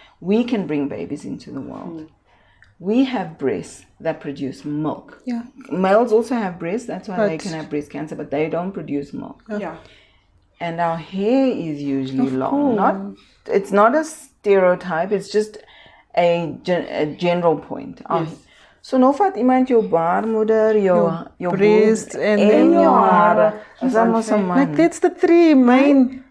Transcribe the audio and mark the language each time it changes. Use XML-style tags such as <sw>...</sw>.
<en>We can bring babies into the world. We have breasts that produce milk. Yeah. Males also have breasts. That's why they can have breast cancer, but they don't produce milk. Yeah. And our hair is usually long. It's not a stereotype. It's just a general point. Yes.</en> <af>So nou vat iemand jou baarmoeder, jou</af> <en>breast</en> <af>en jou hare.</af> <en>Like that's the three main.</en>